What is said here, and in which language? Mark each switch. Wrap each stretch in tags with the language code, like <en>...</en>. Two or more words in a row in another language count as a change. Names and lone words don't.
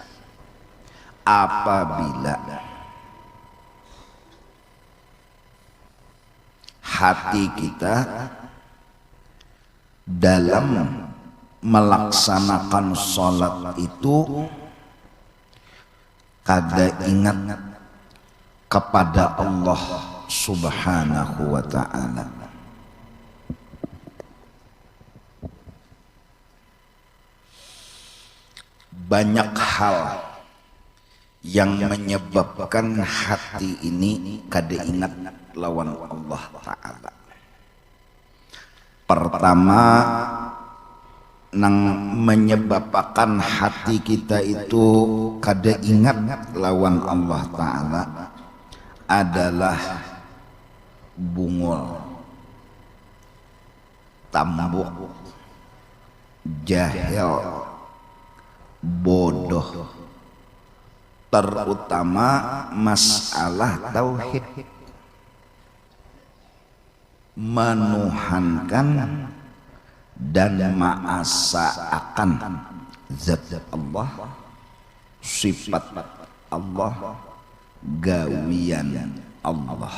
<id>Apabila hati kita dalam melaksanakan sholat itu kada ingat kepada Allah</id> <ar>سبحانه وتعالى.</ar> <id>Banyak hal yang menyebabkan hati ini kada ingat lawan Allah Ta'ala. Pertama, nang menyebabkan hati kita itu kada ingat lawan Allah Ta'ala adalah bungul, tambuk, jahil, bodoh, terutama masalah tauhid, menuhankan dan ma'asa'akan zat Allah, sifat Allah, gawian Allah.</id>